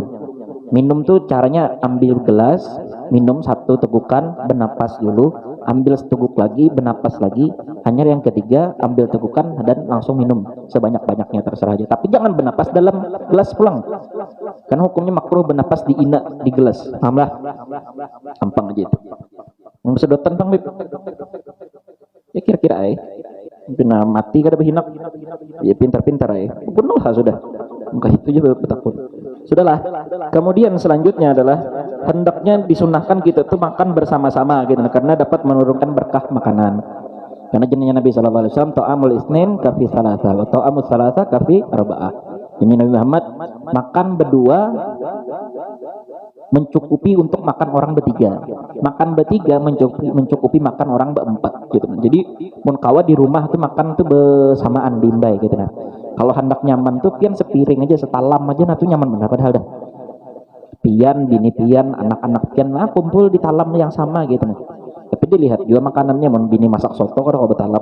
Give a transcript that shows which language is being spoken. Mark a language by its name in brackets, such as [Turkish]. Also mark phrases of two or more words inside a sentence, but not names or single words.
[Indonesian] Minum tuh caranya ambil gelas, minum 1 tegukan, bernapas dulu, ambil seteguk lagi, bernapas lagi, hanya yang ketiga ambil tegukan dan langsung minum sebanyak-banyaknya terserah aja. Tapi jangan bernapas dalam gelas pulang, karena hukumnya makruh bernapas di gelas. Pahamlah? Gampang aja itu. Sedotan bang, [Banjar] ya kira-kira pina mati kada berhinak, ya pintar-pintar penuh lah sudah. Muka itu juga betakun. Sudahlah. [Indonesian] Kemudian selanjutnya adalah hendaknya disunahkan kita tuh makan bersama-sama gitu, karena dapat menurunkan berkah makanan. Karena jenenge Nabi [Arabic] صلى الله عليه وسلم طعام الاثنين كافي الثلاثة وطعام الثلاثة كافي الأربعة. [Indonesian] Jadi Nabi Muhammad makan berdua mencukupi untuk makan orang bertiga. Makan bertiga mencukupi makan orang berempat gitu. [Banjar] Jadi mun kawa di rumah tuh makan tuh bersamaan bimbai gitu nah. Kalau hendak nyaman tuh pian sepiring aja, setalam aja nah tuh nyaman benar padahal dah. Pian, bini pian, anak-anak pian lah kumpul di talam yang sama gitu nah. Tapi dilihat juga makanannya, mun bini masak soto kalau betalam.